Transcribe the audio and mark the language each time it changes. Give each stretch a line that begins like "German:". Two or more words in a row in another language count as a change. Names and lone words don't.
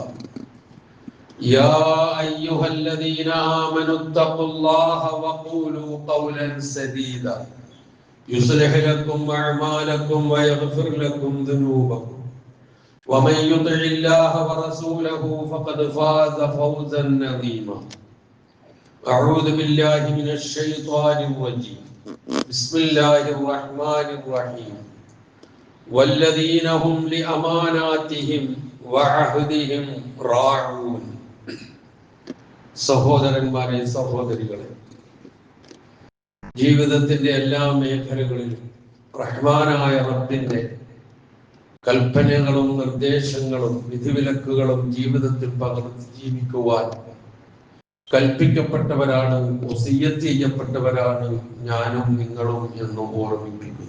Arabic: يا أيها الذين آمنوا اتقوا الله وقولوا قولا سديدا يصلح لكم أعمالكم ويغفر لكم ذنوبكم ومن يطع الله ورسوله فقد فاز فوزا عظيما. أعوذ بالله من الشيطان الرجيم. بسم الله الرحمن الرحيم. والذين هم لأماناتهم وعهدهم راعون.
Malayalam: സഹോദരന്മാരെ സഹോദരികളെ, ജീവിതത്തിന്റെ എല്ലാ മേഖലകളിലും റഹ്മാനായ റബ്ബിന്റെ കൽപ്പനകളും നിർദ്ദേശങ്ങളും വിധിവിലക്കുകളും ജീവിതത്തിൽ പകർത്തി ജീവിക്കുവാൻ കൽപ്പിക്കപ്പെട്ടവരാണ്, വസിയ്യത്ത് ചെയ്യപ്പെട്ടവരാണ് ഞാനും നിങ്ങളും എന്ന് ഓർമ്മിപ്പിക്കുന്നു.